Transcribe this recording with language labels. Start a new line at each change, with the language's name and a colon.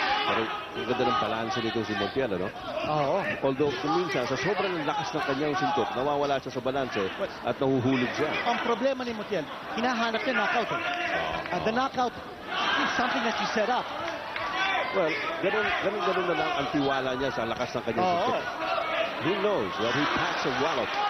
Filipino: Pero ang ganda ng balanse nito si Montiel, Although, minsan, sa sobrang lakas ng kanyang sintok, nawawala siya sa balanse at nahuhulog siya. Ang problema ni Montiel, hinahanap niya knockout.
English: And the knockout is something that you set up.
Filipino: Well, ganun na lang ang tiwala niya sa lakas ng kanyang sintok.
English: He knows that he packs a wallop.